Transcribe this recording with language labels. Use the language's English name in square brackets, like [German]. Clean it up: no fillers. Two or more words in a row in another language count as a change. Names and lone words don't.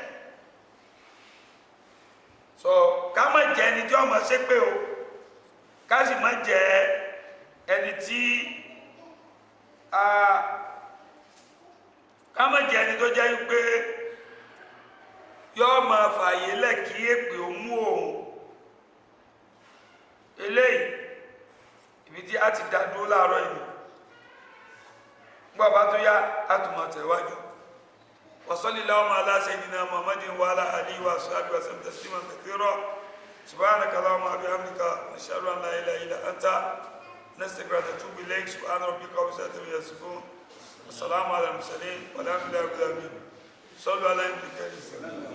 [Yoruba] so ká má jẹ ẹni tí ọmọ ṣépè o ká sì má jẹ ẹni tí ká má jẹ ẹni tó jẹ́ pé yóò máa fààyè lẹ̀ kí èpè ó mú òun eléyìí ibi tí a ti dá dúró láàárọ̀ ìlú gbọ́ bá tó yá a tún máa tẹ̀wájú wa [Arabic] صلى الله على سيدنا محمد وعلى آله وصحبه وسلم تسليما كثيرا سبحانك اللهم وبحمدك نشهد أن لا إله إلا أنت نستغفرك ونتوب إليك سبحان ربك رب العزة عما يصفون وسلام على المرسلين والحمد لله رب العالمين صلوا على النبي الكريم